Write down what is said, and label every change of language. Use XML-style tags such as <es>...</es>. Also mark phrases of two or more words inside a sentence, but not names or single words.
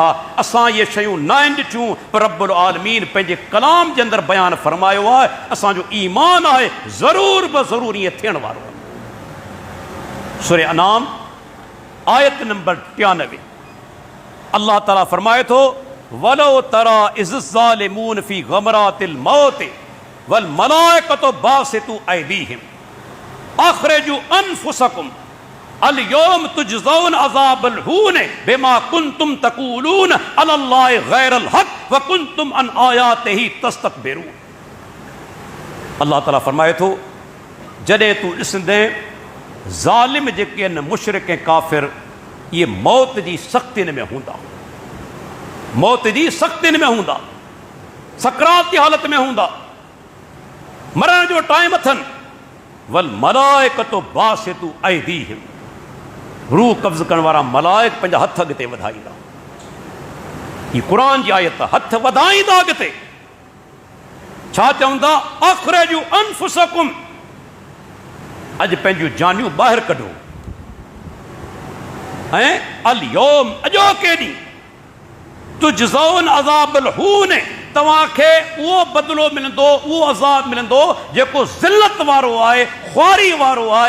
<sd>असां इहे शयूं न आहिनि ॾिठियूं, पर</sd> <ar>رب العالمين</ar> <sd>पंहिंजे कलाम जे अंदरि बयानु फरमायो आहे असांजो ईमान आहे ज़रूर बि ज़रूर ईअं थियण वारो आहे। सूरह अनाम आयत नंबर 93 अल्लाह ताला फरमाए थो</sd> <ar>ولو ترى إذ الظالمون في غمرات الموت والملائكة باسطو أيديهم أخرجوا أنفسكم اليوم تجزون عذاب الهون بما كنتم تقولون على الله غير الحق وكنتم عن آياته تستكبرون.</ar> <sd>अल्लाह ताला फरमाए थो जॾहिं तूं ॾिसंदे ज़ालिम जेके आहिनि मुशरिक ऐं काफ़िर, इहे मौत जी सख़्तियुनि में हूंदा, मौत जी सख़्तियुनि में हूंदा, सकरात जी हालत में हूंदा, मरण जो टाइम अथनि।</sd> <ar>والملائكة باسطو أيديهم,</ar> <sd>रूह कब्ज़ करण वारा मलाइक पंहिंजा हथ अॻिते वधाईंदा। ही क़ुरान जी आयत, हथ वधाईंदा अॻिते। छा चवंदा?</sd> <ar>أخرجوا أنفسكم,</ar> <sd>अॼु पंहिंजूं जानियूं ॿाहिरि कढो। ऐं</sd> <ar>اليوم,</ar> <sd>अॼोके ॾींहुं,</sd> <ar>تجزون عذاب الهون,</ar> <sd>तव्हांखे उहो बदिलो मिलंदो, उहो अज़ाब मिलंदो जेको ज़िल्लत वारो आहे, ख़्वारी वारो आहे।</sd>